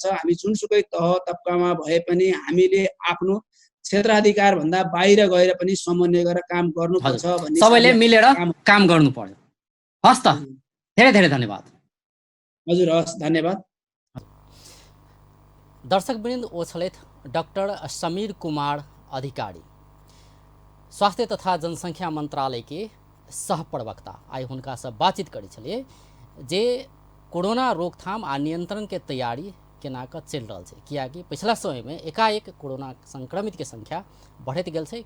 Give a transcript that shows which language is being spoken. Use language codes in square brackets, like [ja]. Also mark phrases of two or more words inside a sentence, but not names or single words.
[ne] हामी जुनसुकै तह तब्कामा भए पनि हामीले आफ्नो क्षेत्राधिकार भन्दा बाहिर गएर पनि समन्वय गरेर काम गर्नुपर्छ भन्ने सबैले मिलेर काम गर्नु पर्यो। हस् त, धेरै धेरै धन्यवाद। हजुर, हस्, धन्यवाद। [mai] दर्शकवृन्द, ओ छलथि डॉक्टर समीर कुमार अधिकारी, स्वास्थ्य तथा जनसंख्या मंत्रालय के सह प्रवक्ता। आइ हुनका से बातचीत करै छलिए जे कोरोना रोकथाम आ नियंत्रण के तैयारी केना कऽ चलि रहल छै, कियाकि पिछला समय में एकाएक कोरोना संक्रमित के संख्या बढ़त गेल छै।